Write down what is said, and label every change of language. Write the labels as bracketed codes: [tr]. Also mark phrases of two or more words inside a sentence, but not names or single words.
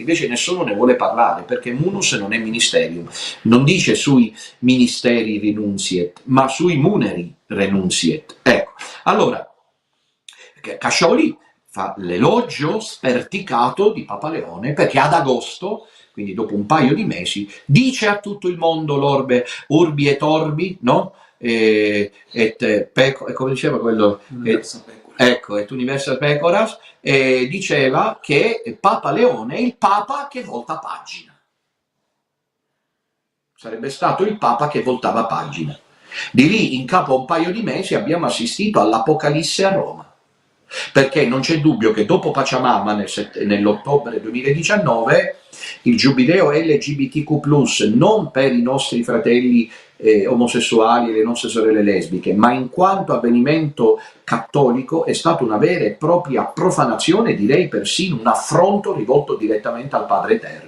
[it] Invece nessuno ne vuole parlare, perché munus non è ministerium, non dice sui [la] ministeri renunziet, [it] ma sui [la] muneri renunziet. [it] Ecco, allora, Cascioli fa l'elogio sperticato di Papa Leone, perché ad agosto, quindi dopo un paio di mesi, dice a tutto il mondo l'orbe [la] urbi et orbi, [it] no? Come diceva quello, ecco, [la] et universa pecoras, [it] diceva che Papa Leone è il Papa che volta pagina. Sarebbe stato il Papa che voltava pagina. Di lì, in capo a un paio di mesi, abbiamo assistito all'Apocalisse a Roma. Perché non c'è dubbio che dopo Pachamama nell'ottobre 2019 il giubileo LGBTQ+, non per i nostri fratelli omosessuali e le nostre sorelle lesbiche, ma in quanto avvenimento cattolico, è stata una vera e propria profanazione, direi persino un affronto rivolto direttamente al Padre Eterno.